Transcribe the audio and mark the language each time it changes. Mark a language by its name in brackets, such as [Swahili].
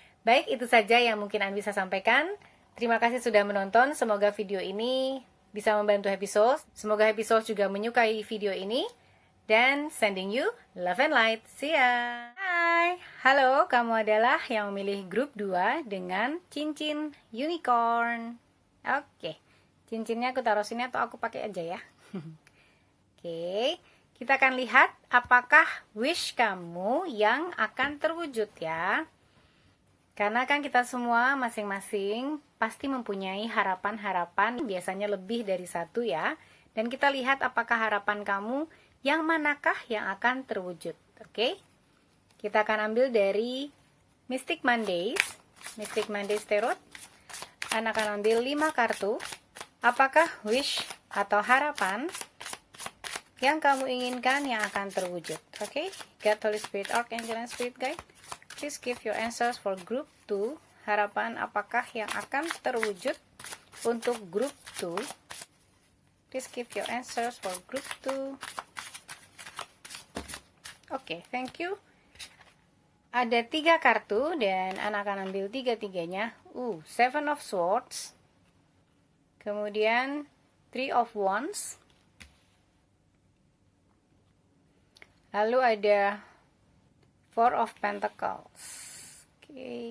[Indonesian] Baik, itu saja yang mungkin Anda bisa sampaikan. Terima kasih sudah menonton. Semoga video ini bisa membantu Happy Soul. Semoga Happy Soul juga menyukai video ini. [English] Dan sending you love and light. See ya. Hai. [Indonesian] Halo, kamu adalah yang memilih grup 2 dengan cincin unicorn. Oke. Cincinnya aku taruh sini atau aku pakai aja ya. Oke. Kita akan lihat apakah wish kamu yang akan terwujud ya. Karena kan kita semua masing-masing pasti mempunyai harapan-harapan, biasanya lebih dari satu ya. Dan kita lihat apakah harapan kamu yang manakah yang akan terwujud. Oke? Kita akan ambil dari Mystic Mondays Tarot. Anda akan ambil 5 kartu. Apakah wish atau harapan yang kamu inginkan yang akan terwujud? [English] Oke? God, Holy Spirit, Archangel, and Spirit Guide. Please give your answers for group 2. [Indonesian] Harapan apakah yang akan terwujud untuk group 2? [English] Please give your answers for group 2. Oke, thank you. [Indonesian] Ada 3 kartu dan Ana akan ambil 3-3-nya. 7 of Swords. Kemudian 3 of Wands. Lalu ada 4 of Pentacles. Oke.